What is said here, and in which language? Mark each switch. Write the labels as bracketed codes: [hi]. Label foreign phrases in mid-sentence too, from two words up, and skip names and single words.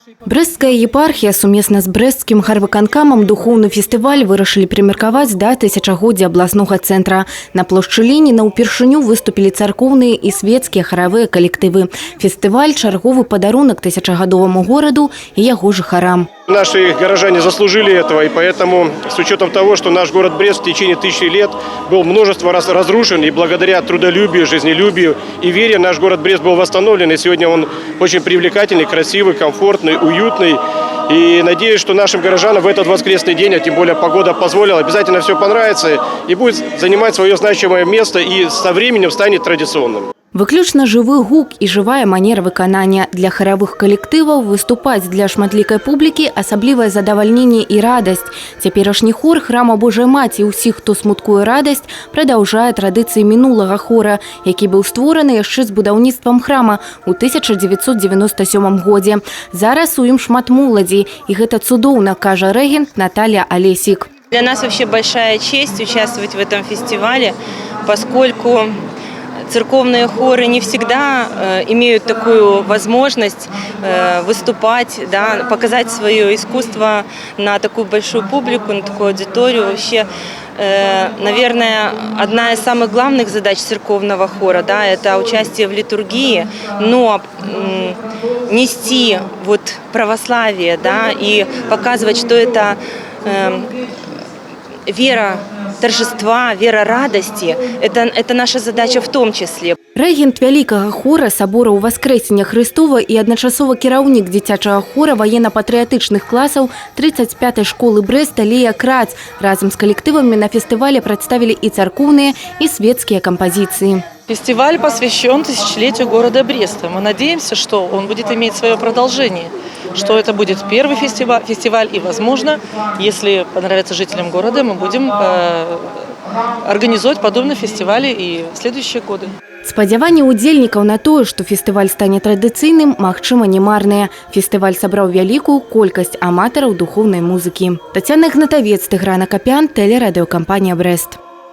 [be] Брэсцкая епархія сумесна з брэсцкім гарвыканкамам духоўны фестываль вырашылі прымеркаваць да тысячагоддзя абласнога цэнтра. На плошчы Леніна ўпершыню выступілі царкоўныя і свецкія харавыя калектывы. Фестываль – чарговы падарунак тысячагадоваму гораду і яго жыхарам. [ru] Наши горожане заслужили этого, и поэтому, с учетом того, что наш город Брест в течение тысячи лет был множество раз разрушен, и благодаря трудолюбию, жизнелюбию и вере наш город Брест был восстановлен, и сегодня он очень привлекательный, красивый, комфортный, уютный. И надеюсь, что нашим горожанам в этот воскресный день, а тем более погода позволила, обязательно все понравится и будет занимать свое значимое место и со временем станет традиционным. [be] Выключна жывы гук і жывая манера выканання. Для харавых калектываў выступаць для шматлікай публікі асаблівае задавальненне і радасць. Цяперашні хор храма Божай Маці ўсіх, хто смуткуе радасць, прадаўжае традыцыі мінулага хора, які быў створаны яшчэ з будаўніцтвам храма ў 1997 годзе. Зараз у ім шмат моладзі, і гэта цудоўна, кажа рэгент Наталья Олесик. [ru] Для нас вообще большая честь участвовать в этом фестивале, поскольку церковные хоры не всегда имеют такую возможность выступать, да, показать свое искусство на такую большую публику, на такую аудиторию. Вообще, наверное, одна из самых главных задач церковного хора, да, это участие в литургии, но нести вот православие, да, и показывать, что это вера торжества, вера радости – это наша задача в том числе. [be] Рэгент вялікага хора сабора Уваскрэсення Хрыстова і адначасова кіраўнік дзіцячага хора ваенна-патрыятычных класаў 35-й школы Брэста Лея Крац разам з калектывамі на фестывале прадставілі і царкоўныя, і светскія кампазіцыі. [ru] Фестиваль посвящен тысячелетию города Бреста. Мы надеемся, что он будет иметь свое продолжение, что это будет первый фестиваль и, возможно, если понравится жителям города, мы будем организовать подобные фестивали и в следующие годы. [be] Спадзяванні ўдзельнікаў на тое, што фестываль стане традыцыйным, магчыма, не марныя. Фестываль сабраў вялікую колькасць аматараў духоўнай музыкі. Тацяна Ігнатавец, Тыгран Акапян, тэлерадыёкампанія «Брэст».